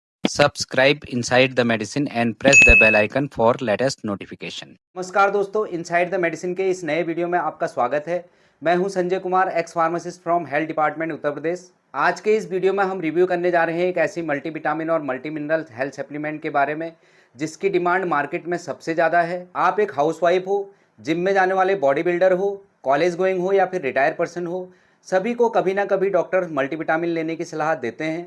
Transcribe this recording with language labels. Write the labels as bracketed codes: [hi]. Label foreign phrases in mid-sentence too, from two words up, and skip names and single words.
[en] Subscribe Inside the Medicine and press the bell icon for latest notification। [hi] नमस्कार दोस्तों, इनसाइड द मेडिसिन के इस नए वीडियो में आपका स्वागत है। मैं हूं संजय कुमार, [en] ex pharmacist from health department [hi] उत्तर प्रदेश। आज के इस वीडियो में हम रिव्यू करने जा रहे हैं एक ऐसी मल्टीविटामिन और [en] multi mineral health supplement [hi] के बारे में जिसकी [en] demand market [hi] में सबसे ज़्यादा है। आप एक हाउसवाइफ हो, जिम में जाने वाले [en] body builder [hi] हो, [en] college going [hi] हो या फिर [en] retire person [hi] हो, सभी को कभी ना कभी डॉक्टर मल्टीविटामिन लेने की सलाह देते हैं।